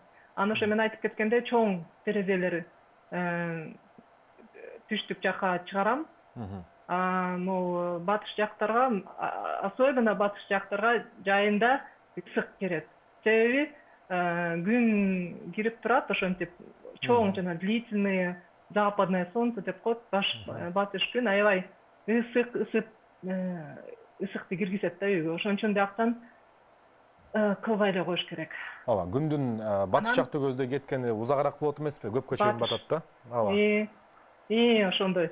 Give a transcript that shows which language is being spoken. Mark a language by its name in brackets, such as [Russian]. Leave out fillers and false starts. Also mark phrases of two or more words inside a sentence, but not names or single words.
[Kyrgyz] Анан ошо мен айтып кеткендей чоң терезелери түштүк жакка чыгарам. Могу батыш жактарга, особенно батыш жактарга жайында ысык керет. Себеби күн кирип турат, ошентип чоң жана [Russian] длительный западное солнце [Kyrgyz] деп коет, батыш күн аябай ысыкты киргизет да үйгө. Ошон үчүн бияктан кылбай эле коюш керек. Ооба, күндүн батыш жакты көздөй кеткени узагыраак болот эмеспи? Көпкө чейин батат да. Ооба. Ошондой.